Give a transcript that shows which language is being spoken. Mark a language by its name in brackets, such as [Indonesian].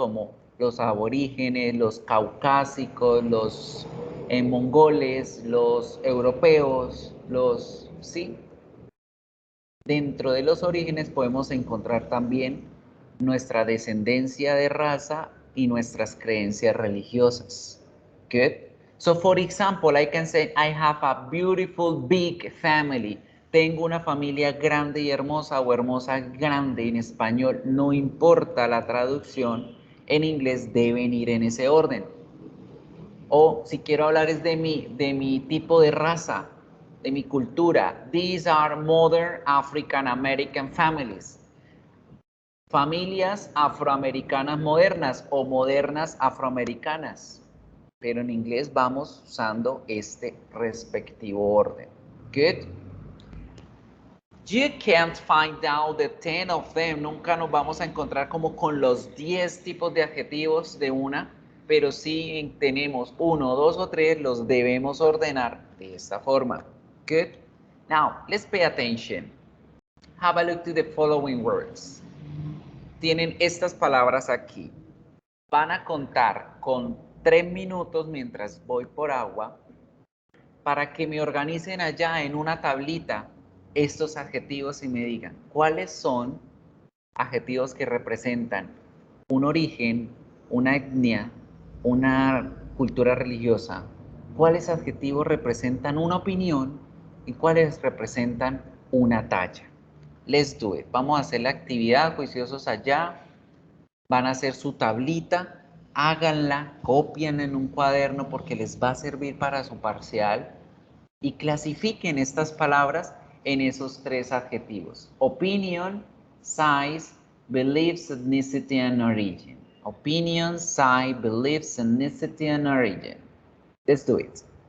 [Spanish] Como los aborígenes, los caucásicos, los mongoles, los europeos, ¿sí? Dentro de los orígenes podemos encontrar también nuestra descendencia de raza y nuestras creencias religiosas. [English] Good. So for example, I can say I have a beautiful big family. [Spanish] Tengo una familia grande y hermosa o hermosa grande en español. No importa la traducción, en inglés deben ir en ese orden. O si quiero hablar es de mi tipo de raza, de mi cultura. [English] These are modern African American families. [Spanish] Familias afroamericanas modernas o modernas afroamericanas. Pero en inglés vamos usando este respectivo orden. [English] Good. You can't find out the 10 of them. [Spanish] Nunca nos vamos a encontrar como con los 10 tipos de adjetivos de una, pero sí tenemos uno, dos o tres, los debemos ordenar de esta forma. [English] Good. Now, let's pay attention. Have a look to the following words. [Spanish] Tienen estas palabras aquí. Van a contar con 3 minutos mientras voy por agua para que me organicen allá en una tablita estos adjetivos y me digan cuáles son adjetivos que representan un origen, una etnia, una cultura religiosa, cuáles adjetivos representan una opinión y cuáles representan una talla. [English] Let's do it. [Spanish] Vamos a hacer la actividad, juiciosos allá. Van a hacer su tablita, háganla, copian en un cuaderno porque les va a servir para su parcial y clasifiquen estas palabras en esos 3 adjetivos. [English] Opinion, size, beliefs, ethnicity, and origin. Opinion, size, beliefs, ethnicity, and origin. Let's do it.